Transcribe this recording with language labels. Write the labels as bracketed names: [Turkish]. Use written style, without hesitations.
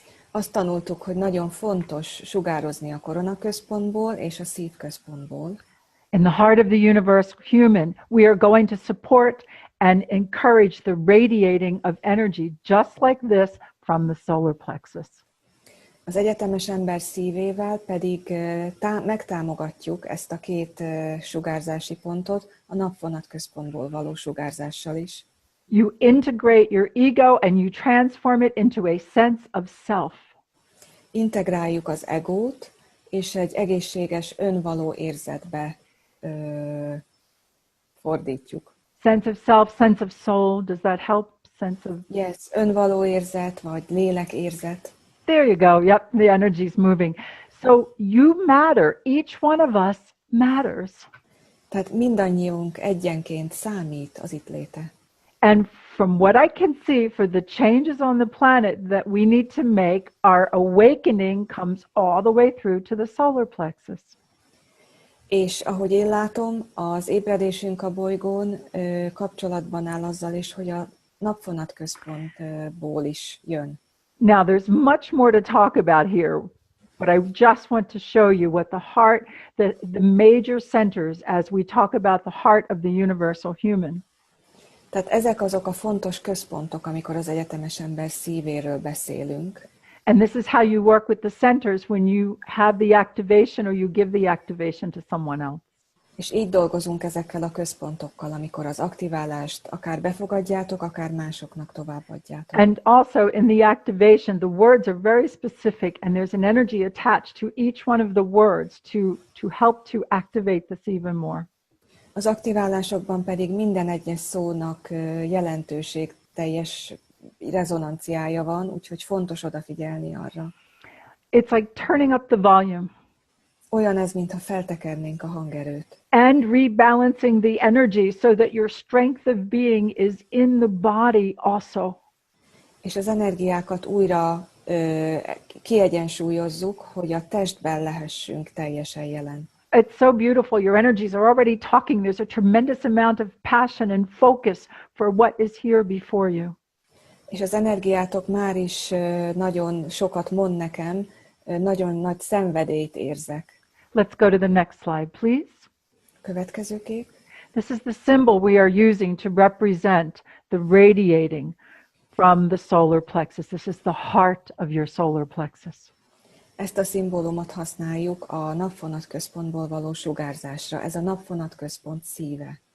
[Hungarian] Azt tanultuk, hogy nagyon fontos sugározni a koronaközpontból és a szívközpontból. [English] In the heart of the universe, human, we are going to support and encourage the radiating of energy just like this from the solar plexus. [Hungarian] Az egyetemes ember szívével pedig megtámogatjuk ezt a két sugárzási pontot a napvonatközpontból való sugárzással is. [English] You integrate your ego and you transform it into a sense of self. [Hungarian] Integráljuk az egót, és egy egészséges önvaló érzetbe fordítjuk. [English] Sense of self, sense of soul, does that help? Sense of... [Hungarian] Yes, önvaló érzet, vagy lélekérzet. [English] There you go. Yep, the energy's moving. So you matter. Each one of us matters. [Hungarian] Tehát mindannyiunk egyenként számít az itt léte. [English] And from what I can see, for the changes on the planet that we need to make, our awakening comes all the way through to the solar plexus. [Hungarian] És ahogy én látom, az ébredésünk a bolygón kapcsolatban áll azzal is, hogy a napvonatközpontból is jön. [English] Now, there's much more to talk about here, but I just want to show you what the heart, the major centers as we talk about the heart of the universal human. [Hungarian] Tehát ezek azok a fontos központok, amikor az egyetemes ember szívéről beszélünk. [English] And this is how you work with the centers when you have the activation or you give the activation to someone else. [Hungarian] És így dolgozunk ezekkel a központokkal, amikor az aktiválást akár befogadjátok, akár másoknak továbbadjátok. [English] And also in the activation, the words are very specific and there's an energy attached to each one of the words to help to activate this even more. [Hungarian] Az aktiválásokban pedig minden egyes szónak jelentőségteljes rezonanciája van, úgyhogy fontos odafigyelni arra. [English] It's like turning up the volume. [Hungarian] Olyan ez, mintha feltekernénk a hangerőt. [English] And rebalancing the energy so that your strength of being is in the body also. [Hungarian] És az energiákat újra kiegyensúlyozzuk, hogy a testben lehessünk teljesen jelen. [English] It's so beautiful. Your energies are already talking. There's a tremendous amount of passion and focus for what is here before you. [Hungarian] És az energiátok már is nagyon sokat mond nekem, nagyon nagy szenvedélyt érzek. [English] Let's go to the next slide, please. [Hungarian] következő kép. [English] This is the symbol we are using to represent the radiating from the solar plexus. This is the heart of your solar plexus. [Hungarian] Ezt a szimbólumot használjuk a napvonatközpontból való sugárzásra. Ez a napvonatközpont szíve.